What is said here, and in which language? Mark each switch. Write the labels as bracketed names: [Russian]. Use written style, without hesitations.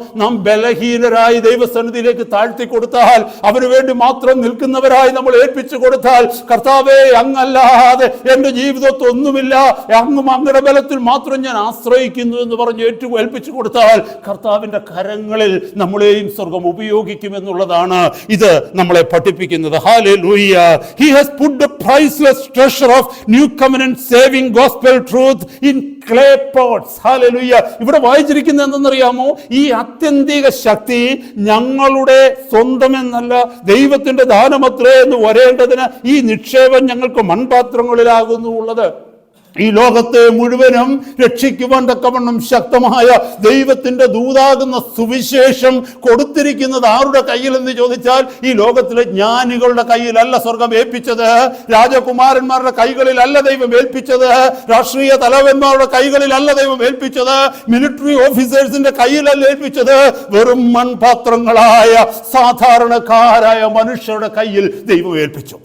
[Malayalam] നാം ബലഹീനരായി ദൈവസന്നിധിയിലേക്ക് താഴ്ത്തി കൊടുത്താൽ, അവന് വേണ്ടി മാത്രം നിൽക്കുന്നവരായി നമ്മൾ ഏൽപ്പിച്ചു കൊടുത്താൽ, കർത്താവേ, അങ്ങല്ലാതെ എന്റെ ജീവിതത്തിൽ ഒന്നുമില്ല, അങ്ങയുടെ ബലത്തിൽ മാത്രം ഞാൻ ആശ്രയിക്കുന്നു എന്ന് പറഞ്ഞ് ഏൽപ്പിച്ചു കൊടുത്താൽ, കർത്താവിന്റെ കരങ്ങളിൽ നമ്മളെയും സ്വർഗം ഉപയോഗിക്കുമെന്നുള്ളതാണ് ഇത് നമ്മളെ പഠിപ്പിക്കുന്നത്. Hallelujah. [English] He has put the priceless treasure of new covenant saving gospel truth in clay pots. [Malayalam] Hallelujah. ഇവിടെ വായിച്ചിരിക്കുന്നത് എന്തെന്നറിയാമോ? ഈ ആത്യന്തിക ശക്തി ഞങ്ങളുടെ സ്വന്തമെന്നല്ല, ദൈവത്തിന്റെ ദാനമത്രേ എന്ന് വരേണ്ടതിന് ഈ നിക്ഷേപം ഞങ്ങൾക്ക് മൺപാത്രങ്ങളിലാകുന്നു ഉള്ളത്. ഈ ലോകത്തെ മുഴുവനും രക്ഷിക്കുവാൻ തക്കവണ്ണം ശക്തമായ ദൈവത്തിന്റെ ദൂതാകുന്ന സുവിശേഷം കൊടുത്തിരിക്കുന്നത് ആരുടെ കയ്യിൽ എന്ന് ചോദിച്ചാൽ, ഈ ലോകത്തിലെ ജ്ഞാനികളുടെ കയ്യിലല്ല സ്വർഗം ഏൽപ്പിച്ചത്, രാജകുമാരന്മാരുടെ കൈകളിലല്ല ദൈവം ഏൽപ്പിച്ചത്, രാഷ്ട്രീയ തലവന്മാരുടെ കൈകളിലല്ല ദൈവം ഏൽപ്പിച്ചത്, മിലിറ്ററി ഓഫീസേഴ്സിന്റെ കയ്യിലല്ല ഏൽപ്പിച്ചത്, വെറും മൺപാത്രങ്ങളായ സാധാരണക്കാരായ മനുഷ്യരുടെ കയ്യിൽ ദൈവം ഏൽപ്പിച്ചു.